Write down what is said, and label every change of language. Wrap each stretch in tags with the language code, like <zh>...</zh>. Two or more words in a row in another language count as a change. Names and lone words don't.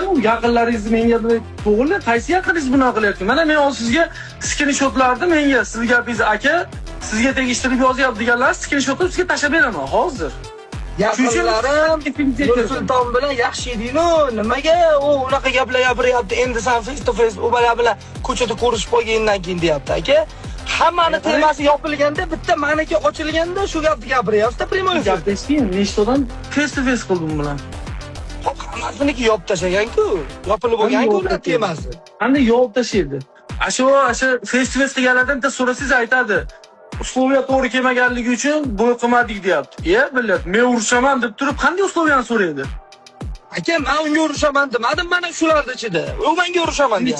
<uz>U yaqinlaringizni menga to'g'ri, qaysi yaqinlaringiz buni qilyapti? Mana men hozir sizga skrinshotlarni menga siz gapingiz aka, sizga tegishtirib yozyapti deganlar skrinshotni sizga tashab beraman hozir. Yaqinlarim Nursulton bilan yaxshi eding-ku, nimaga u unaqa gaplar gapiryapti? Endi sen</uz> <en>face to face</en> <uz>u bilan ko'chada ko'rishib qolgandan keyin deyapti aka. Hammani temasi yopilganda, bitta maniki ochilganda shu gapni gapiryapsiz-da, primoy. Gaplashding, nechtadan</uz> <en>face to face</en> <uz>qildim bilan. Hop, hammasiniki yopib tashlagan-ku. Yopilib bo'lgan-ku ular temasi. Qanday yopib tashlaydi? Ashu</uz> <en>face to face</en> <uz>qilganlardan bitta so'rasangiz aytadi. Usloviya to'g'ri kelmaganligi uchun bo'y qilmadik deyapti. Biladi, men urushaman deb turib qanday usloviyani so'raydi? Aka, men unga urushaman demadim, mana shularning ichida. U menga urushaman deyapti.</uz>